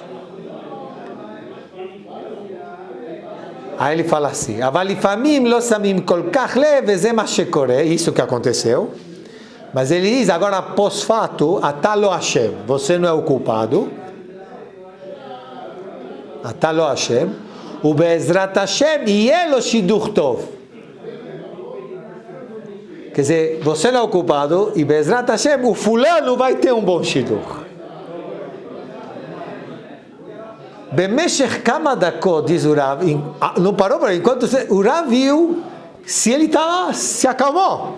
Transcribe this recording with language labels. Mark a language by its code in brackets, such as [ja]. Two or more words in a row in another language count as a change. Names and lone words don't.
[pt] Aí ele fala assim, isso que aconteceu. Mas ele diz, agora pós-fato, [he] אתה לא אשם, [pt] você não é o culpado. [he] אתה לא אשם. ובעזרת השם יהיה לו שידוך טוב. [pt] Quer dizer, você não é o culpado, e [he] בעזרת השם, [pt] o fulano vai ter um bom shidur. [he] במשך כמה דקות, [pt] diz o Rav, não parou para enquanto o Rav viu se ele se acalmou.